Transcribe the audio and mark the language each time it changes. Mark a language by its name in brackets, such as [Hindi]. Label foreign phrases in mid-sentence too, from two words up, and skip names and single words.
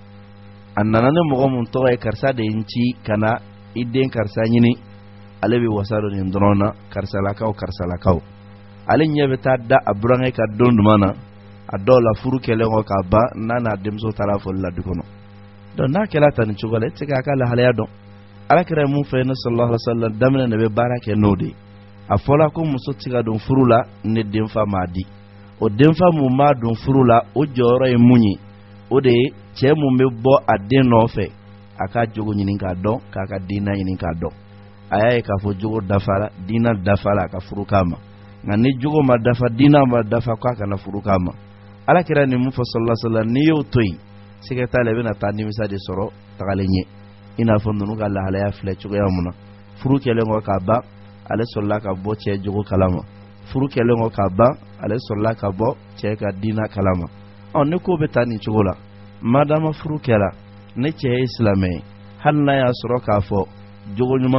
[Bambara] a nana ni mɔgɔ mun tɔgɔ ye karisa de ye ci ka na i den karisa ɲini ale bɛ wasa dɔ nin dɔrɔn na karisalakaw ale ɲɛ bɛ taa da a burankɛ ka don duman na a dɔw la furu kɛlen kɔ k'a ban n'a n'a denmuso taara foli la du kɔnɔ donc n'a kɛra tan ni cogo la e tɛ se k'a ka lahalaya dɔn alakira ye mun fɔ ne [Arabic] صلى الله عليه وسلم [Bambara] daminɛ de bɛ baara kɛ n'o de a fɔla ko muso tɛ se ka don furu la ni denfa m'a di o denfa mun m'a don furu la o jɔyɔrɔ ye mun ye o de ye cɛ mun bɛ bɔ a den nɔfɛ a ka jogo ɲini k'a dɔn k'a ka diina ɲini k'a dɔn a y'a ye k'a fɔ jogo dafara diina dafara a ka furu k'a ma nka ni jogo ma dafa diina ma dafa k'a kana furu k'a ma alakira ni mun fɔ [Arabic] صلى الله عليه وسلم [Bambara] n'i y'o to yen sɛgɛ t'a la i bɛna taa nimisa de sɔrɔ tagalen ɲɛ i n'a fɔ ninnu ka lahalaya filɛ cogoya mun na furu kɛlen kɔ k'a ban ale sɔrɔla ka bɔ cɛ jogo kalama furu kɛlen kɔ k'a ban ale sɔrɔla ka bɔ cɛ ka diina kalama ni ko bɛ taa nin cogo la madama furu kɛra ne cɛ ye silamɛ ye hali n'a y'a sɔrɔ k'a fɔ jogo ɲuman